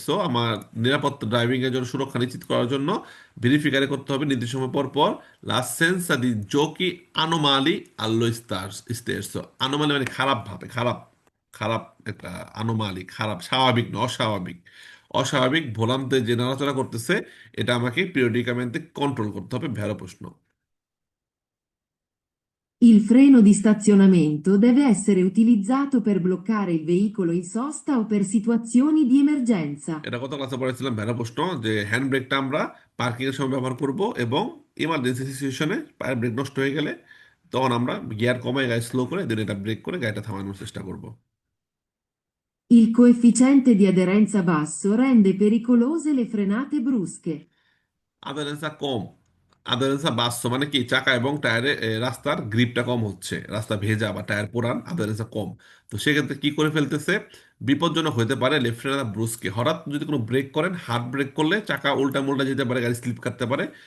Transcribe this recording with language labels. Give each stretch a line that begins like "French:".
Bangla: So আমার নিরাপত্তা, driving এর জন্য সুরক্ষা নিশ্চিত করার জন্য ভেরিফিকারে করতে হবে নির্দিষ্ট সময় পর পর, লাসেন্সা দি জোকি আনোমালি আল্লো স্টেরসো, আনোমালি মানে খারাপ ভাবে, খারাপ, খারাপ একটা, আনোমালি খারাপ, স্বাভাবিক না, অস্বাভাবিক, অস্বাভাবিক ভোলান্তে যে নড়াচড়া করতেছে, এটা আমাকে পিরিয়ডিকামেন্টে কন্ট্রোল করতে হবে। ভেড়া প্রশ্ন।
Italian: Il freno di stazionamento deve essere utilizzato per bloccare il veicolo in sosta o per situazioni di emergenza.
Bangla: এটা গত ক্লাসে পড়েছিলাম ভ্যারা প্রশ্ন যে হ্যান্ড ব্রেকটা আমরা পার্কিং এর সময় ব্যবহার করব এবং ইমার্জেন্সি সিচুয়েশনে পায়ের ব্রেক নষ্ট হয়ে গেলে তখন আমরা গিয়ার কমায় গাড়ি স্লো করে দেন এটা ব্রেক করে গাড়িটা থামানোর চেষ্টা করব।
Italian: Il coefficiente di aderenza basso rende pericolose le frenate brusche.
Bangla: আদারেন্সা কম, আদারেন্সা বাড়ছে মানে কি চাকা এবং টায়ারে রাস্তার গ্রিপটা কম হচ্ছে, রাস্তা ভেজা বা টায়ার পোড়ান, আদারেন্সা কম। তো সেক্ষেত্রে কি করে ফেলতেছে, বিপজ্জনক হতে পারে লেফট হ্যান্ড ব্রুসকে। হঠাৎ যদি কোনো ব্রেক করেন, হার্ড ব্রেক করলে চাকা উল্টা মোল্টা যেতে পারে, গাড়ি স্লিপ কাটতে পারে।